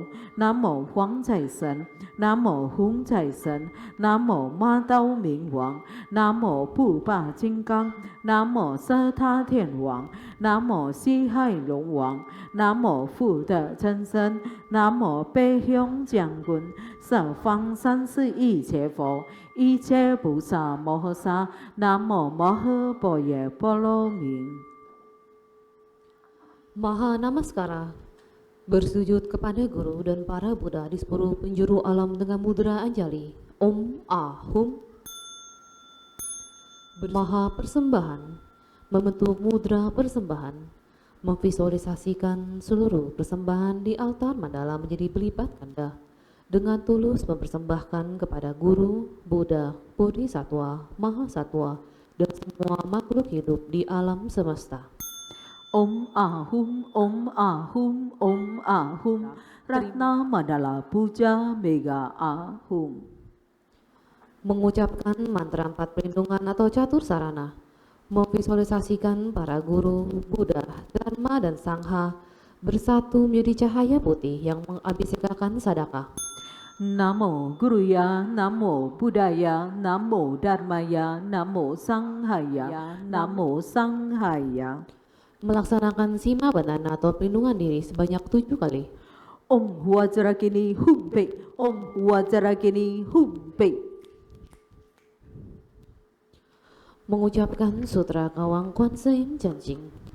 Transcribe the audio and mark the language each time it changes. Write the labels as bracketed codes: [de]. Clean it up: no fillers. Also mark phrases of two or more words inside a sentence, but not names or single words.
[zh] 南无黄财神，南无红财神，南无马刀明王，南无普巴金刚，南无舍他天王，南无西海龙王，南无福德真神，南无北向将军，十方三世一切佛，一切菩萨摩诃萨，南无摩诃般若波罗蜜。 [id] Maha Namaskara, bersujud kepada Guru dan para Buddha di seluruh penjuru alam dengan mudra Anjali. [sa] Om Ahum. [id] Maha Persembahan, membentuk mudra persembahan, memvisualisasikan seluruh persembahan di altar mandala menjadi berlipat ganda, dengan tulus mempersembahkan kepada Guru, Buddha, Bodhisattva, Mahasatwa, dan semua makhluk hidup di alam semesta. [sa] Om Ahum, Om Ahum, Om Ahum, Ratna Mandala Puja Mega Ahum. [id] Mengucapkan mantra 4 perlindungan atau catur sarana, memvisualisasikan para guru, Buddha, Dharma, dan Sangha bersatu menjadi cahaya putih yang mengabisekakan sadakah. [sa] Namo Guruya, Namo Buddhaya, Namo Dharmaya, Namo Sanghaya, Namo Sanghaya. [id] Melaksanakan sima bandana atau perlindungan diri sebanyak 7 kali. [sa] Om Vajrakini Humpe, Om Vajrakini Humpe. [id] Mengucapkan sutra Kawang Kuan Yin Janjing.